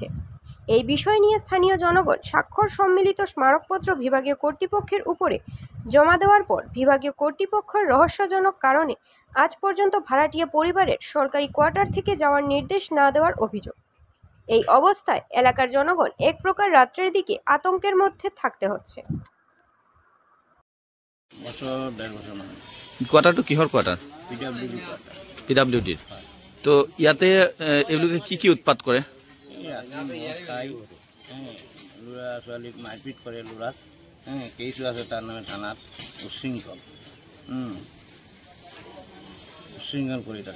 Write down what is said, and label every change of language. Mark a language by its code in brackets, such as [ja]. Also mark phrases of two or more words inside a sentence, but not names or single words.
[bn] এই বিষয় নিয়ে স্থানীয় জনগণ স্বাক্ষর সম্মিলিত স্মারকপত্র বিভাগীয় কর্তৃপক্ষের উপরে জমা দেওয়ার পর বিভাগীয় কর্তৃপক্ষের রহস্যজনক কারণে আজ পর্যন্ত ভাড়াটিয়া পরিবারের সরকারি কোয়ার্টার থেকে যাওয়ার নির্দেশ না দেওয়ার অভিযোগ। এই অবস্থায় এলাকার জনগণ এক প্রকার রাত্রের দিকে আতঙ্কের মধ্যে থাকতে হচ্ছে। [as] কোয়ার্টারটো কিহৰ কোয়ার্টার? পিডাব্লিউডিৰ। তো ইয়াতে এওঁলোকে কি উৎপাত কৰে? ল'ৰা ছোৱালীক মাৰপিট কৰে, ল'ৰাক কেইছো আছে তাৰ নামে থানাত উশৃংখল কৰি থাকে।